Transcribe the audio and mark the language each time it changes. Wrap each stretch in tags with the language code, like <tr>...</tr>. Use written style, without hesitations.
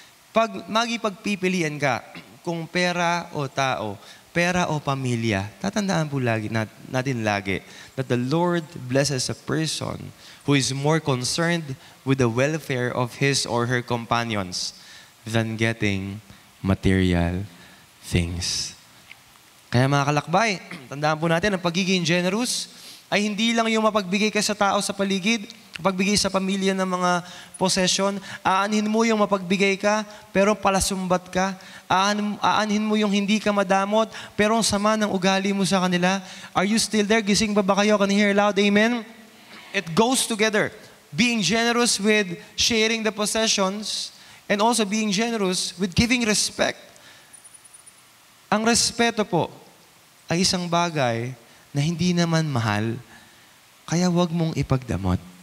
<tl>Pag magipagpipilian ka kung pera o tao, pera o pamilya, tatandaan po natin lagi</tl> <en>that the Lord blesses a person who is more concerned with the welfare of his or her companions than getting material things.</en> <tl>Kaya mga kalakbay, tandaan po natin, ang pagiging generous ay hindi lang yung mapagbigay ka sa tao sa paligid, mapagbigay sa pamilya ng mga possession, aanhin mo yung mapagbigay ka, pero palasumbat ka, aanhin mo yung hindi ka madamot, pero ang sama ng ugali mo sa kanila.</tl> <en>Are you still there?</en> <tl>Gising ba kayo?</tl> <en>Can you hear loud? Amen? It goes together. Being generous with sharing the possessions and also being generous with giving respect.</en> <tl>Ang respeto po ay isang bagay na hindi naman mahal, kaya wag mong ipagdamot.</tl>